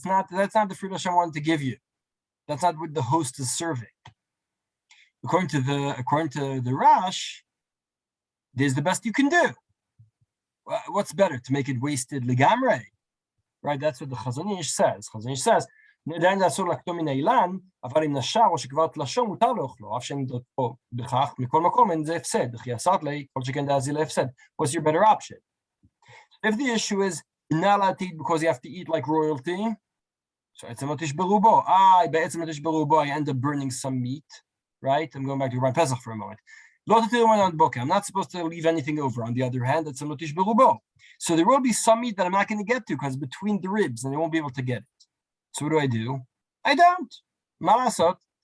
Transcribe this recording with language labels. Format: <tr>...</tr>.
<en>That's not the fruit Hashem wanted to give you. That's not what the host is serving. According to the Rash, there's the best you can do. What's better, to make it wasted legamre? Right? That's what the Chazon Ish says.</en> <he>Chazon Ish says, עדיין אסור לקטום מן האילן, אבל אם נשר או שכבר תלשו מותר לאוכלו, אף שאין דרכו בכך, מכל מקום אין זה הפסד, וכי אסרת לי, כל שכן דאזי להפסד.</he> <en>What's your better option? If the issue is you're not allowed to eat because you have to eat like royalty, So</en> <he>etzem lotish berubo. Be'etzem lotish berubo,</he> <en>I end up burning some meat, right? I'm going back to Rabban Pesach for a moment. I'm not supposed to leave anything over. On the other hand,</en> <he>etzem lotish berubo.</he> <en>So there will be some meat that I'm not going to get to because between the ribs and I won't be able to get it. So what do? I don't. Malasot.</en>